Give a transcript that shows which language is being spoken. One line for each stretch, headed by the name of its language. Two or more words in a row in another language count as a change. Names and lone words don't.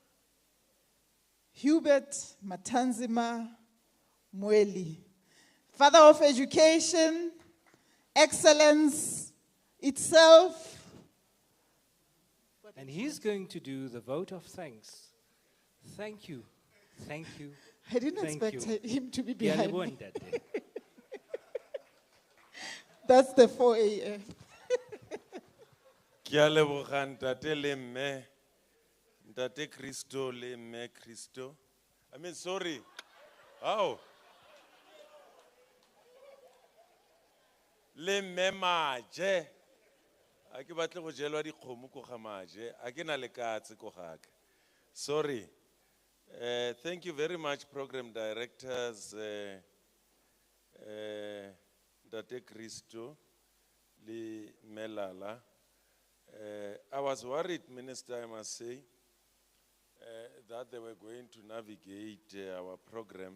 English: Hubert Matanzima Mweli, Father of Education, excellence itself. And he's going to do the vote of thanks. Thank you. Thank you. I didn't Thank expect you. him to be
Tswana: Ke a
English: behind
Tswana: leboha,
English: me.
Tswana: ntate.
English: That's the 4 a.m.
Tswana: Ke a leboga ntate le mme, ntate Christo le mme Christo.
English: I mean, sorry. How?
Tswana: Le mme Maje. A ke batle go jelwa dikgomo ko ga Maje. A ke na le katse ko ga ka.
English: Sorry. Thank you very much, program directors,
Tswana: Ntate Christo le Melala.
English: I was worried, Minister, I must say, that they were going to navigate our program.